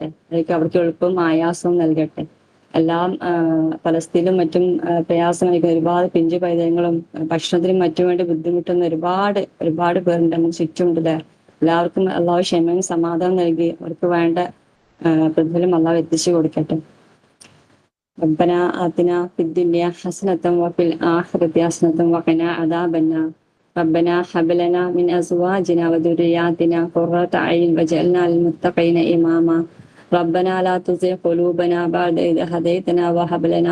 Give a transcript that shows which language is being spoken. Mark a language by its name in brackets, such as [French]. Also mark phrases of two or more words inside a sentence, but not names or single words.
[Malayalam] അതൊക്കെ അവർക്ക് എളുപ്പവും ആയാസവും നൽകട്ടെ. എല്ലാം പലസ്തീനിലും മറ്റും പ്രയാസം ഒരുപാട് പിഞ്ചു പൈതങ്ങളും ഭക്ഷണത്തിനും മറ്റും വേണ്ടി ബുദ്ധിമുട്ടുന്ന ഒരുപാട് പേരുണ്ട് നമുക്ക് ചുറ്റുമുണ്ടല്ലേ? എല്ലാവർക്കും അള്ളാഹു ക്ഷമയും സമാധാനം നൽകി അവർക്ക് വേണ്ട പ്രതിഫലം അള്ളാഹു എത്തിച്ചു കൊടുക്കട്ടെ. [Arabic] ربنا آتنا في الدنيا حسنة وفي الآخرة حسنة وقنا عذاب النار ربنا هب لنا من أزواجنا وذرياتنا قرة أعين واجعلنا للمتقين إماما ربنا لا تزغ قلوبنا بعد إذ هديتنا وهب لنا